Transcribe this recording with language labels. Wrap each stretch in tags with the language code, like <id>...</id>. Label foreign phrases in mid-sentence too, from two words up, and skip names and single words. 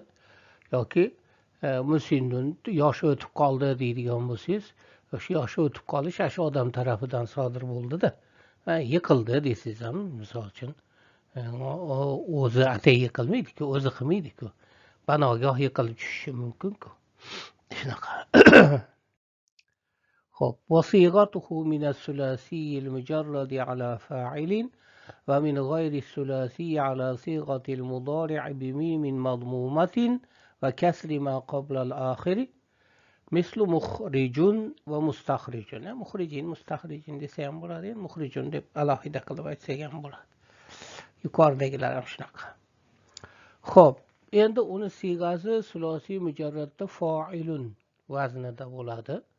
<uz>Yoki musinnun yoshi o'tib qoldi deydigan bo'lsangiz, o'sha yoshi o'tib qolish shu odam tarafidan sodir bo'ldi-da. Yiqildi desangiz ham, misol uchun, o'zi atay yiqilmaydi-ku, o'zi qilmaydi-ku. Banogoh yiqilib tushishi mumkin-ku. Shunaqa.</uz> <ar>Xo'p, وصيغته من الثلاثي المجرد على فاعل ومن غير الثلاثي على صيغة المضارع بميم مضمومة وكسر ما قبل الآخر مثل مخرج ومستخرج.</ar> <uz>Mukhrijin, mustakhrijin desa ham bo'ladi, mukhrijun deb alohida qilib aytsak ham bo'ladi. Yuqoridagilar ham shunaqa. Xo'p, endi uni siyg'asi sulosiy mujarradda fa'ilun vaznida bo'ladi.</uz>